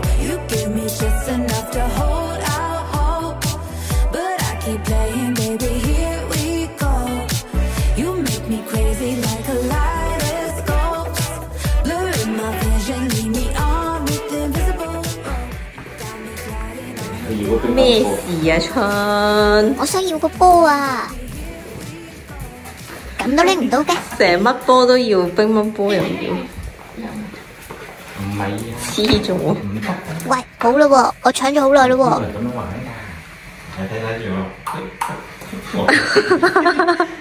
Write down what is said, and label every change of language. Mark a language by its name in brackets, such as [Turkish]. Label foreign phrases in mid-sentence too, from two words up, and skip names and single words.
[English] You give me just enough to hold out hope, but I keep playing, baby, here we go. You make me crazy like kaleidoscope. Blurring my vision, lead me on with invisible rope. Got me gliding on. [Cantonese] 咩事啊，春？我想要個波啊！咁都拎唔到嘅，成乜波都要，乒乓波又要，唔係啊，黐咗。唔得。喂，好啦喎，我搶咗好耐啦喎。咁樣玩㗎，睇住我。